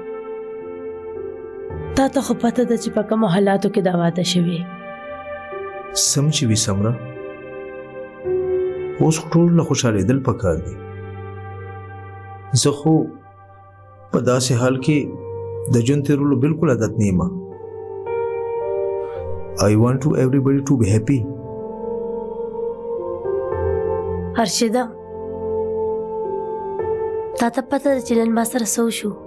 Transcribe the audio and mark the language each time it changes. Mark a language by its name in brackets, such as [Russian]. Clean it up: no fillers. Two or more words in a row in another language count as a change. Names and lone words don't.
[Pashto] تا ته خو پته ده چې په کومو حالاتو کې دا واده شوې. سم چې وي سمره اوس خو ټول له خوشحالېدل پکار دي. زه خو په داسې حال کې د ژوند تیرولو بالکل عادت نه یم. [English] I want to everybody to be happy. [Pashto] هرشده تا ته پته ده چې نن ما سره څه وشو؟